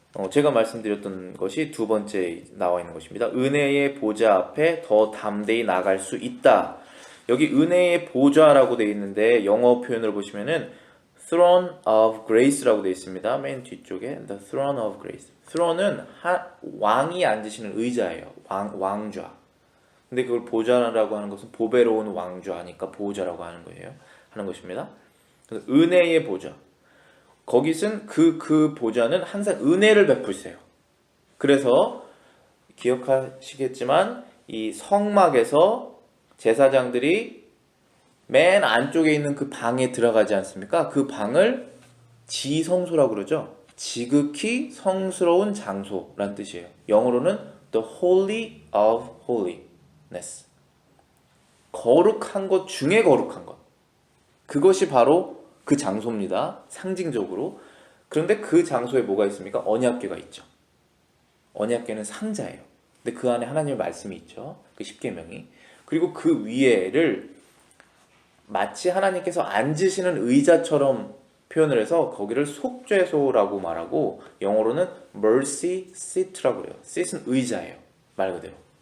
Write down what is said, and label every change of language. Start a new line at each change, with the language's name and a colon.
Korean: 제가 말씀드렸던 것이 두 번째 나와 있는 것입니다. 은혜의 보좌 앞에 더 담대히 나갈 수 있다. 여기 은혜의 보좌라고 되어 있는데 영어 표현을 보시면은
English: throne of grace라고
Korean: 되어 있습니다. 맨 뒤쪽에
English: the throne of grace.
Korean: throne은 왕이 앉으시는 의자예요. 왕좌. 근데 그걸 보좌라고 하는 것은 보배로운 왕좌니까 보좌라고 하는 거예요. 하는 것입니다. 그래서 은혜의 보좌. 거기 쓴 그 보좌는 항상 은혜를 베풀세요. 그래서 기억하시겠지만 이 성막에서 제사장들이 맨 안쪽에 있는 그 방에 들어가지 않습니까? 그 방을 지성소라고 그러죠. 지극히 성스러운 장소란 뜻이에요.
English: 영어로는 the holy of holiness.
Korean: 거룩한 것 중에 거룩한 것. 그것이 바로 그 장소입니다. 상징적으로. 그런데 그 장소에 뭐가 있습니까? 언약궤가 있죠. 언약궤는 상자예요. 근데 그 안에 하나님의 말씀이 있죠. 그 십계명이. 그리고 그 위에를 마치 하나님께서 앉으시는 의자처럼 표현을 해서 거기를 속죄소라고 말하고 영어로는 mercy seat라고 그래요. seat은 의자예요. 말 그대로.